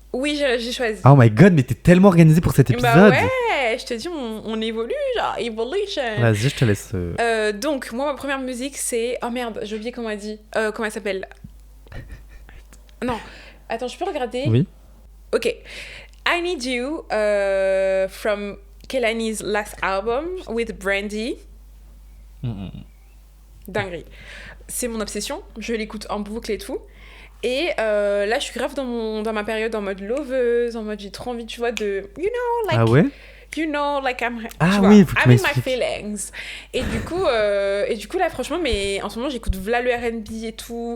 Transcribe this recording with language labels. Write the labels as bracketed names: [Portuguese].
[French] Oui, j'ai choisi. [English] Oh my god, [French] mais t'es tellement organisée pour cet épisode. Bah ouais, je te dis, on évolue, genre, evolution. Vas-y, je te laisse. Donc, moi, ma première musique, c'est... Oh merde, j'ai oublié comment elle dit. Comment elle s'appelle? Non, attends, je peux regarder? Oui. Ok. [English] I Need You from Kehlani's last album with Brandy. [French] Dinguerie. C'est mon obsession. Je l'écoute en boucle et tout. Et là, je suis grave dans ma période en mode loveuse, en mode j'ai trop envie, tu vois, de... [English] You know, like... [French] Ah ouais? [English] You know, like I'm... [French] oui, faut que [English] I'm in my feelings. [French] Et du coup, là, franchement, mais en ce moment, j'écoute v'là le R&B et tout.